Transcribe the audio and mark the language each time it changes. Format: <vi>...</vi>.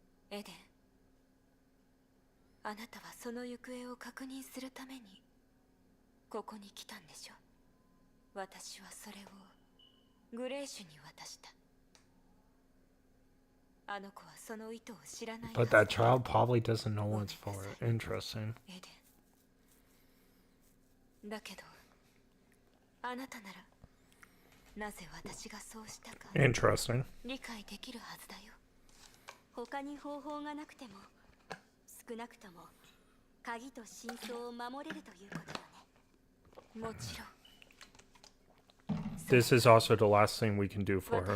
<ja>エデン、あなたはその行方を確認するためにここに来たんでしょ。私はそれをグレーシュに渡した。あの子はその意図を知らない。</ja> <en>But that child probably doesn't know what it's for. Interesting.</en> <ja>エデン、だけどあなたならなぜ私がそうしたか</ja> <en>Interesting.</en> <ja>理解できるはずだよ。他に方法がなくても、少なくとも鍵と真相を守れるということよね。もちろん。</ja> <en>This is also the last thing we can do for her.</en>